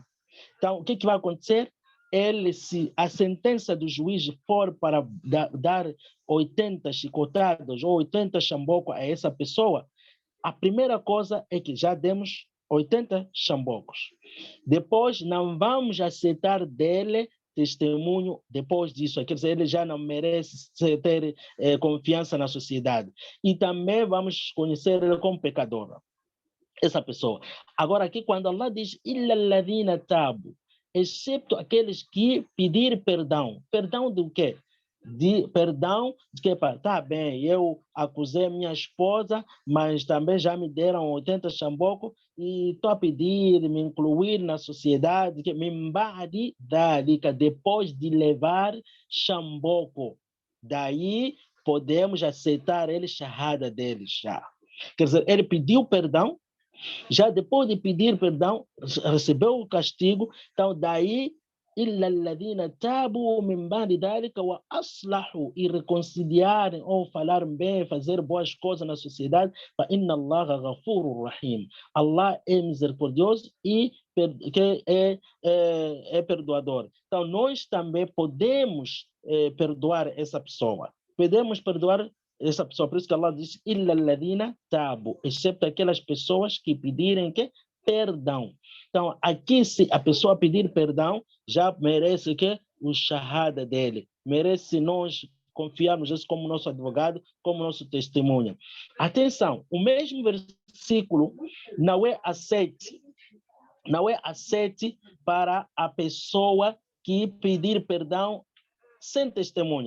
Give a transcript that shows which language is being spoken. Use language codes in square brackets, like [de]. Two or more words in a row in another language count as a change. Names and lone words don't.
[pt] Então, o que vai acontecer? Se a sentença do juiz for para dar 80 chicotadas ou 80 chambocos a essa pessoa, a primeira coisa é que já demos 80 chambocos. Depois, não vamos aceitar dele testemunho depois disso. Quer dizer, ele já não merece ter confiança na sociedade. E também vamos conhecer ele como pecador, essa pessoa. Agora aqui, quando Allah diz [ar] إِلَّا الَّذِينَ تَابُوا, [pt] excepto aqueles que pedir perdão. Perdão do quê? Perdão de que, tá bem, eu acusei minha esposa, mas também já me deram 80 chambocos e estou a pedir me incluir na sociedade, que [ar] من بعد ذلك, [pt] depois de levar chamboco. Daí podemos aceitar ele, shahada dele já. Quer dizer, ele pediu perdão, já depois de pedir perdão, recebeu o castigo, então daí [ar] إِلَّا الَّذِينَ تَابُوا مِنْ بَعْدِ ذَلِكَ وَأَصْلَحُوا, [pt] e reconciliarem ou falar bem, fazer boas coisas na sociedade, [ar] فَإِنَّ اللَّهَ غَفُورٌ رَحِيمٌ. [pt] Allah é misericordioso e que é perdoador. Então nós também podemos perdoar essa pessoa. Podemos perdoar essa pessoa, por isso que Allah diz [ar] إِلَّا الَّذِينَ تَابُوا, [pt] excepto aquelas pessoas que pedirem perdão. Então, aqui, se a pessoa pedir perdão, já merece o shahada dele. Merece nós confiarmos isso como nosso advogado, como nosso testemunha. Atenção, o mesmo versículo não é aceite para a pessoa que pedir perdão sem testemunha.